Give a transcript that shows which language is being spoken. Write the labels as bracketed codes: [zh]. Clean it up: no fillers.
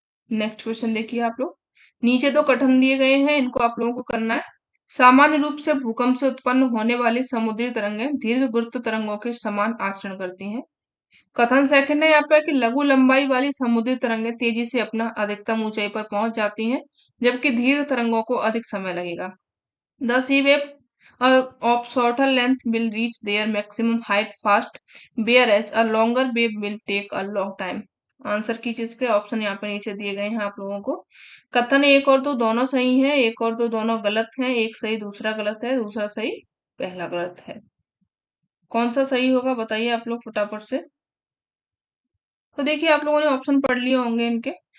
[hi] Next question देखिए आप लोग, नीचे दो कथन दिए गए हैं, इनको आप लोगों को करना है। सामान्य रूप से भूकंप से उत्पन्न होने वाली समुद्री तरंगें दीर्घ गुरुत्व तरंगों के समान आचरण करती हैं। कथन सेकंड है यहाँ पे कि लघु लंबाई वाली समुद्री तरंगें तेजी से अपना अधिकतम ऊंचाई पर पहुंच जाती हैं, जबकि दीर्घ तरंगों को अधिक समय लगेगा। [en] The sea wave of shorter length will reach their maximum height fast, whereas a longer wave will take a long time. [hi] Answer की चीज के ऑप्शन यहाँ पे नीचे दिए गए हैं आप लोगों को। कथन एक और दो दोनों सही हैं, एक और दो दोनों गलत हैं, एक सही दूसरा गलत है, दूसरा सही पहला गलत है। कौन सा सही होगा बताइए आप लोग फटाफट से। तो देखिए, आप लोगों ने ऑप्शन पढ़ लिए होंगे इनके।